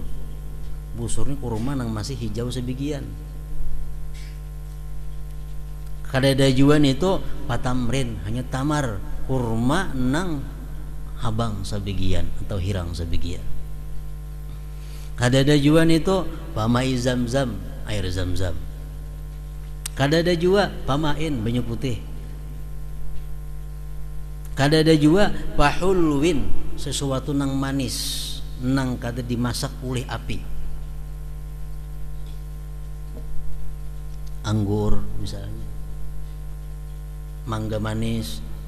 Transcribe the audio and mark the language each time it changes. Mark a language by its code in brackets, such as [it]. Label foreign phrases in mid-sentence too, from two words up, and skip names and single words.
[bjn] Busur ini kurma nang masih hijau sebagian. Kada ada juan itu patamrin, hanya tamar, kurma nang habang sebagian atau hirang sebagian. Kada ada juan itu pamai zam-zam, air zam-zam. Kada ada jua pamain, banyu putih. Kada ada jua pahulwin, sesuatu nang manis, nang kada dimasak oleh api. Anggur misalnya, mangga manis.